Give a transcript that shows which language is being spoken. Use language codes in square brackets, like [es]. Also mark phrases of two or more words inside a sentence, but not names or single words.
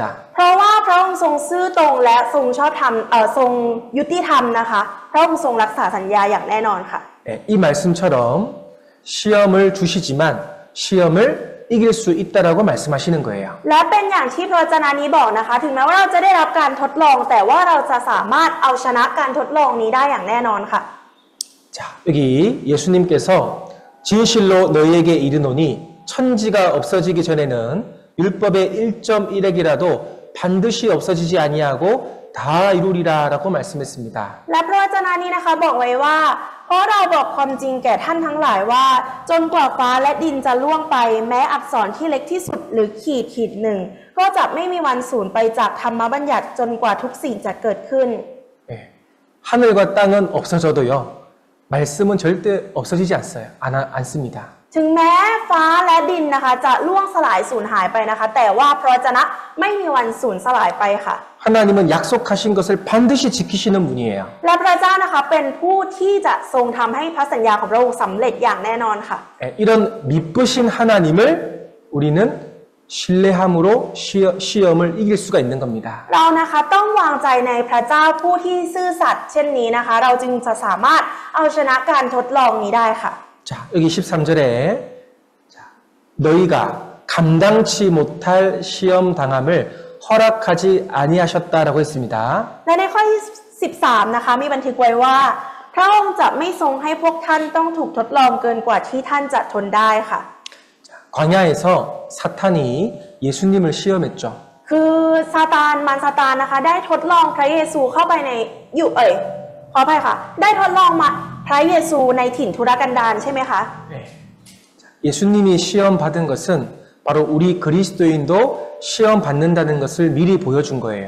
[th] เพราะว่าพระองค์ทรงซื่อตรงและทรงชอบธรรมทรงยุติธรรมนะคะพระองค์ทรงรักษาสัญญาอย่างแน่นอนค่ะ [ko] 이 말씀처럼 시험을 주시지만 시험을 이길 수 있다라고 말씀하시는 거예요. [th] และเป็นอย่างที่พระวจนะนี้บอกนะคะถึงแม้ว่าเราจะได้รับการทดลองแต่ว่าเราจะสามารถเอาชนะการทดลองนี้ได้อย่างแน่นอนค่ะ [ko] 자, 여기 예수님께서 진실로 너희에게 이르노니 천지가 없어지기 전에는 율법의 1.1핵이라도 반드시 없어지지 아니하고 다 이루리라라고 말씀했습니다. [th] และพระวจนะนี้นะคะบอกไว้ว่า เพราะเราบอกความจริงแก่ท่านทั้งหลายว่า จนกว่าฟ้าและดินจะล่วงไป แม้อักษรที่เล็กที่สุดหรือขีดหนึ่ง ก็จะไม่มีวันสูญไปจากธรรมบัญญัติจนกว่าทุกสิ่งจะเกิดขึ้น [ko] 예, 하늘과 땅은 없어져도요. 말씀은 절대 없어지지 않습니다. [th] ถึงแม้ฟ้าและดินนะคะจะล่วงสลายสูญหายไปนะคะ แต่ว่าพระวจนะไม่มีวันสูญสลายไปค่ะ [ko] 하나님은 약속하신 것을 반드시 지키시는 분이에요. [th] และพระเจ้านะคะเป็นผู้ที่จะทรงทำให้พระสัญญาของพระองค์สำเร็จอย่างแน่นอนค่ะ [ko] 예, 이런 미쁘신 하나님을 우리는 신뢰함으로 시험을 이길 수가 있는 겁니다. [th] เรานะคะต้องวางใจในพระเจ้าผู้ที่ซื่อสัตย์เช่นนี้นะคะ เราจึงจะสามารถเอาชนะการทดลองนี้ได้ค่ะ [ko] 자, 여기 13절에 자, 너희가 감당치 못할 시험 당함을 허락하지 아니하셨다라고 했습니다. [th] และในข้อที่13นะคะมีบันทึกไว้ว่า พระองค์จะไม่ทรงให้พวกท่านต้องถูกทดลองเกินกว่าที่ท่านจะทนได้ค่ะ [ko] 광야에서 사탄이 예수님을 시험했죠. [th] คือซาตานมารซาตานนะคะได้ทดลองพระเยซูเข้าไปในขออภัยค่ะได้ทดลองมาพระเยซูในถิ่นทุรกันดารใช่ไหมคะ [ko] 네. 예수님이 시험 받은 것은 바로 우리 그리스도인도 시험 받는다는 것을 미리 보여준 거예요.